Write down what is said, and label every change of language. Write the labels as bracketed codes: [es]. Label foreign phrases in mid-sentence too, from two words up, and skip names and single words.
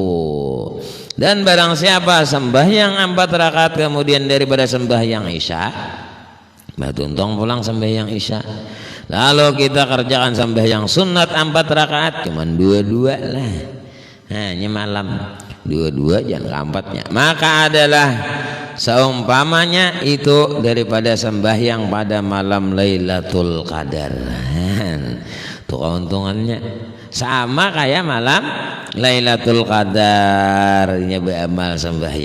[id] Dan barang siapa sembahyang 4 rakaat kemudian daripada sembahyang isya, [bjn] tuntung pulang [id] sembahyang isya, lalu kita kerjakan sembahyang sunat 4 rakaat cuman 2 lah. Hanya malam 2 jangan keempatnya, maka adalah seumpamanya itu daripada sembahyang pada malam Lailatul Qadar. Tuh keuntungannya sama kayak malam Lailatul Qadar beramal sembahyang.